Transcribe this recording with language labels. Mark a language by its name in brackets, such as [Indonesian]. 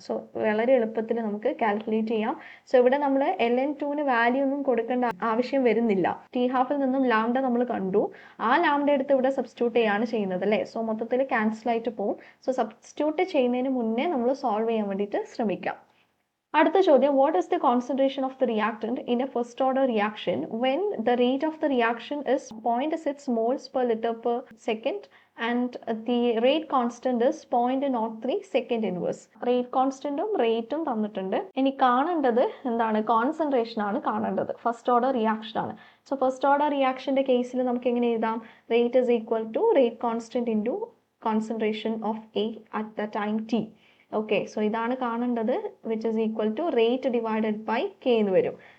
[Malayalam] So വളരെ എളുപ്പത്തിൽ നമുക്ക് കാൽക്കുലേറ്റ് ചെയ്യാം. സോ ഇവിടെ നമ്മൾ ln2ന് വാല്യൂ ഒന്നും കൊടുക്കേണ്ട ആവശ്യം വരുന്നില്ല. ടി ഹാഫിൽ നിന്നും ലാംഡ നമ്മൾ കണ്ടു, ആ ലാംഡ എടുത്ത് ഇവിടെ സബ്സ്റ്റിറ്റ്യൂട്ട് ചെയ്യാണ് ചെയ്യുന്നത് അല്ലേ. സോ മൊത്തത്തിൽ ക്യാൻസൽ ആയിട്ട് പോകും. സോ സബ്സ്റ്റിറ്റ്യൂട്ട് ചെയ്യുന്നതിന് മുന്നേ നമ്മൾ സോൾവ് ചെയ്യാൻ വേണ്ടിയിട്ട് ശ്രമിക്കാം. അടുത്ത ചോദ്യം, [English] what is the concentration of the reactant in a first order reaction when the rate of the reaction is 0.6 moles per liter per second and the rate constant is 0.03 second inverse. [Malayalam] Rate കോൺസ്റ്റന്റും റേറ്റും തന്നിട്ടുണ്ട്. ഇനി കാണേണ്ടത് എന്താണ്? Concentration ആണ് കാണേണ്ടത്. First order reaction ആണ്. So first order റിയാക്ഷന്റെ കേസിൽ നമുക്ക് എങ്ങനെ എഴുതാം? [English] Rate is equal to rate constant into concentration of A at the time t. Okay, so [Malayalam] ഇതാണ് കാണേണ്ടത്, [English] which is equal to rate divided by k [Malayalam] എന്ന് വരും.